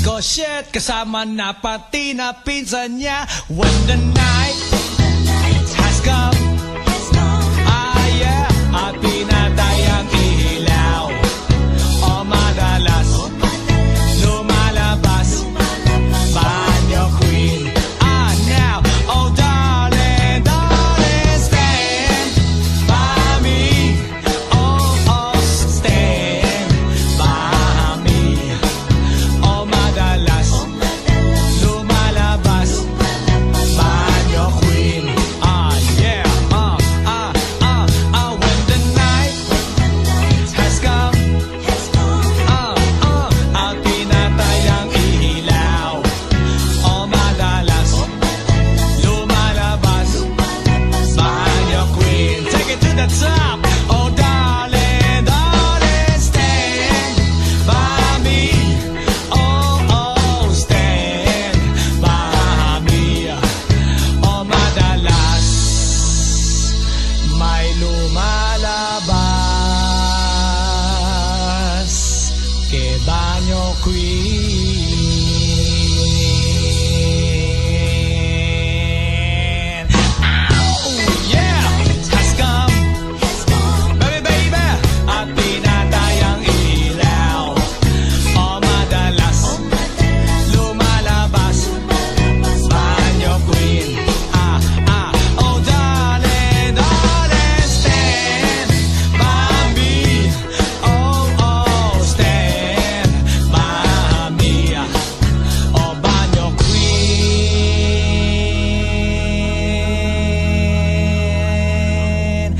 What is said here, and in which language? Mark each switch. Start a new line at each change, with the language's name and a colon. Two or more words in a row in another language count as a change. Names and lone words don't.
Filipino: shit, kasama na pati na pinsan niya.
English: When the night has come, ah yeah,
Filipino: at pinatay ang ilaw, o madalas lumalabas banyo queen.
English: Ah now, oh darling, darling, stand by me. Oh, oh, stand by me.
Filipino: Oh madalas lumalabas banyo queen.
English: Ah yeah, when the night has come,
Filipino: at pinatay ang ilaw, o madalas lumalabas banyo queen.
English: Take it to the top. Oh darling, darling, stand by me. Oh, oh, stand by me.
Filipino: Oh madalas may lumalabas kay banyo queen.
English: Oh yeah, has come, baby, baby,
Filipino: at pinatay ang ilaw, o madalas lumalabas banyo queen.
English: Oh darling, darling, stand by me. Oh, oh, stand by me.
Filipino: Oh banyo queen.